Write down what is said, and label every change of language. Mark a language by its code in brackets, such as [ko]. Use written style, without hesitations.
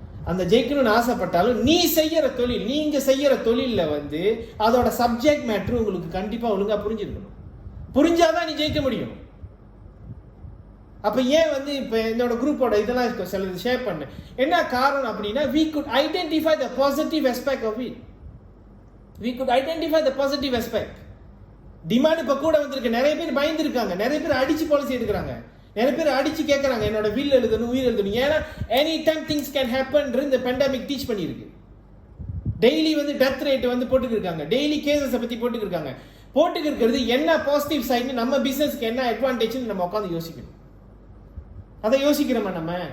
[ta] அந்த ஜெயிக்கணும்னு ஆசைப்பட்டாலும் நீ செய்யற தொழில், நீங்க செய்யற தொழில்ல வந்து அதோட சப்ஜெக்ட் மேட்ரு உங்களுக்கு கண்டிப்பா ஒழுங்கா புரிஞ்சிருக்கணும். புரிஞ்சாதான் நீ ஜெயிக்க முடியும். அப்ப ஏன் வந்து இப்ப என்னோட குரூப்போட இதெல்லாம் சிலது ஷேர் பண்ண என்ன காரணம் அப்படின்னா, [en] we could identify the positive aspect of it. we could identify the positive aspect. [ta] Demand இப்ப கூட வந்திருக்கு. நிறைய பேர் பயந்து இருக்காங்க, நிறைய பேர் அடிச்சு பாலிசி எடுக்கிறாங்க, நிறைய பேர் அடிச்சு கேட்கறாங்க என்னோட வில் எழுதணும், உயிர் எழுதணும். ஏன்னா [en] Any time things can happen. [ta] இந்த பெண்டமிக் டீச் பண்ணியிருக்கு. டெய்லி வந்து டெத் ரேட் வந்து போட்டுக்கிருக்காங்க, டெய்லி கேசஸை பத்தி போட்டுக்கிருக்காங்க. போட்டுக்கிறது என்ன பாசிட்டிவ் சைடு, நம்ம பிசினஸ்க்கு என்ன அட்வான்டேஜ்னு நம்ம உட்காந்து யோசிக்கணும். அதை யோசிக்கிறோமா நம்ம?